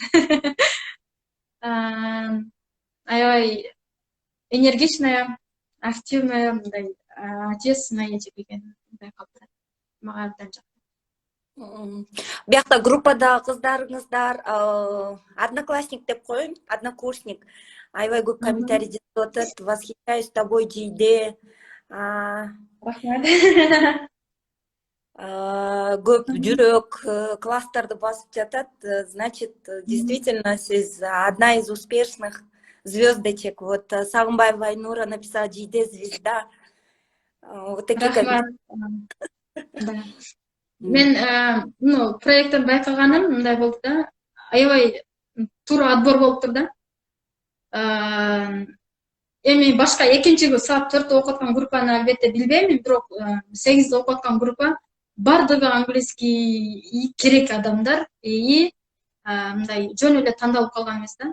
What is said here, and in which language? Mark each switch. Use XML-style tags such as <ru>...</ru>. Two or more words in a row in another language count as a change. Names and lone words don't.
<ky>Аябай</ky> <ru>энергичная, активная,</ru> <ky>мындай ответственная эжек экен, мындай калдырат. Мага абдан жакты. Биякта группада кыздарыңыздар, одноклассник деп коеюн, однокурсник. Аябай көп комментарий жазып атат,</ky> <ru>восхищаюсь тобой Жийде.</ru> <ky>Рахмат. Көп жүрөк класстарды басып жатат.</ky> <ru>Значит, действительно, сиз одна из успешных звездочек. Вот Сагынбаева Айнура написала Жийде звезда. Вот такие комментарии.</ru> <ky>Мен проекттен байкаганым мындай болду да, аябай туура отбор болуптур да. Эми башка экинчи саат 4 окуп аткан группаны албетте билбейм, бирок 8 окуп аткан группа бардыгы английский керек адамдар и мындай жөн эле тандалып калган эмес да.</ky>